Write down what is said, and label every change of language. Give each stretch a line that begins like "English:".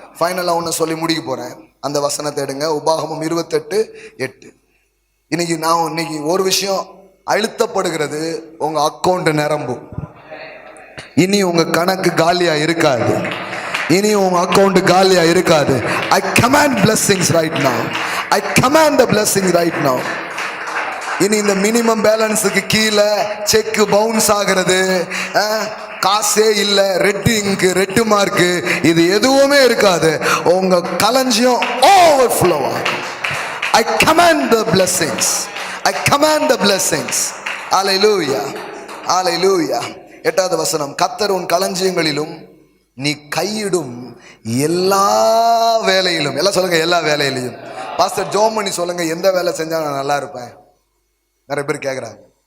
Tamil: ஃபைனலாக ஒன்று சொல்லி முடிக்க போகிறேன். அந்த வசனத்தை எடுங்க, உபாகமம் 28:8. இன்னைக்கு ஒரு விஷயம் அழுத்தப்படுகிறது, உங்க அக்கௌண்ட் நிரம்பும். இனி உங்க கணக்கு காலியா இருக்காது, இனி உங்க அக்கௌண்ட் காலியா இருக்காது.
English: I command blessings right now. I command the blessings right now.
Tamil: இனி இந்த மினிமம் பேலன்ஸுக்கு கீழே செக் பவுன்ஸ் ஆகிறது, காசே இல்ல, ரெட் இங்க், ரெட் மார்க், இது எதுவுமே இருக்காது. உங்க களஞ்சியம் overflow.
English: I command the blessings. I command the blessings. Hallelujah. Hallelujah.
Tamil: 8வது வசனம், கர்த்தர் உன் களஞ்சியங்களிலும் நீ கையிடும் எல்லா வேலையிலும், எல்லாம் சொல்லுங்க, எல்லா வேலையிலையும். பாஸ்டர் ஜோமணி சொல்லுங்க, எந்த வேலை செஞ்சா நான் நல்லா இருப்பேன்? நிறைய பேர் கேட்குறாங்க.